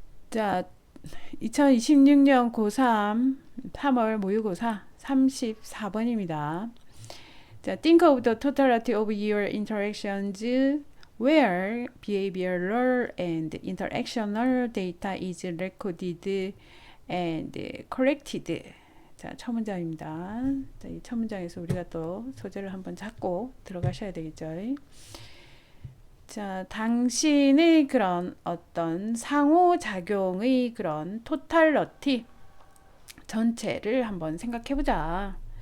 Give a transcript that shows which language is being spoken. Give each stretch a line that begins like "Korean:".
Korean: 자, 2026년 고3 3월 모의고사 34번입니다.
English: 자, think of the totality of your interactions where behavioral and interactional data is recorded and collected.
Korean: 자, 첫 문장입니다. 자, 이 첫 문장에서 우리가 또 소재를 한번 잡고 들어가셔야 되겠죠. 자, 당신의 그런 어떤 상호작용의 그런 토탈러티 전체를 한번 생각해 보자.